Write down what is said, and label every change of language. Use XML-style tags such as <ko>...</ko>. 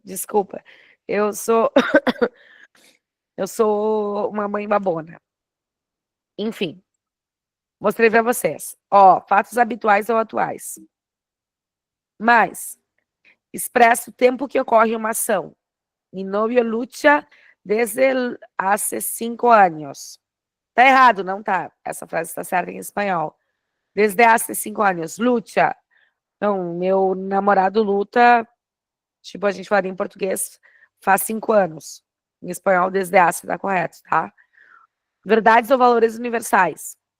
<pt>Desculpa. Eu sou... eu sou uma mãe babona. Enfim. Mostrei pra vocês. Ó, fatos habituais ou atuais. Mas, expressa o tempo que ocorre uma ação.</pt> <es>Mi novio lucha desde hace 5 anos.</es> <pt>Tá errado, não tá. Essa frase está certa em espanhol.</pt> <es>Desde hace 5 anos. Lucha.</es> <pt>Não, meu namorado luta, tipo, a gente falaria em português, faz 5 anos. Em espanhol,</pt> <es>desde hace,</es> <pt>tá correto, tá? Verdades ou valores universais.</pt>